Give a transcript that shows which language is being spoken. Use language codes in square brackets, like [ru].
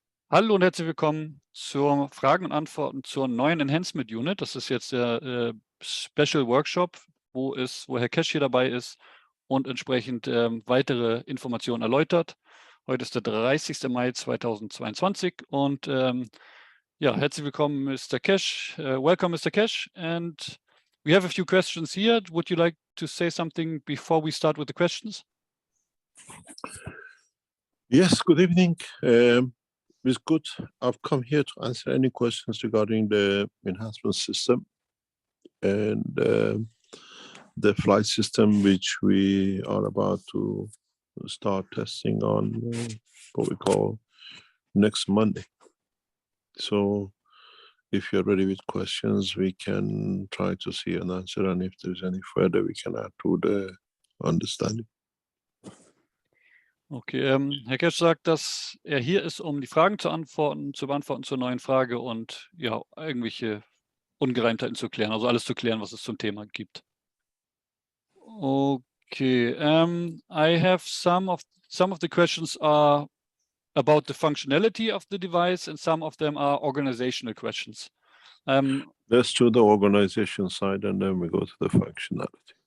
[de] Hallo und herzlich willkommen zur Fragen und Antworten zur neuen Enhancement Unit. Das ist jetzt der Special Workshop, wo Herr Keshe hier dabei ist und entsprechend weitere Informationen erläutert. Heute ist der 30. Mai 2022 und ja, herzlich willkommen, Mr. [en] Keshe. Welcome, Mr. Keshe. And we have a few questions here. Would you like to say something before we start with the questions? Yes, good evening. It's good. I've come here to answer any questions regarding the enhancement system and the flight system, which we are about to start testing on what we call next Monday. So if you're ready with questions, we can try to see an answer, and if there's any further, we can add to the understanding. [de] Okay, Herr Keshe sagt, dass er hier ist, um die Fragen zu beantworten zur neuen Frage und ja, irgendwelche Ungereimtheiten zu klären, also alles zu klären, was es zum Thema gibt. [en] Okay, I have some of the questions are about the functionality of the device, and some of them are organizational questions. Let's do the organization side, and then we go to the functionality.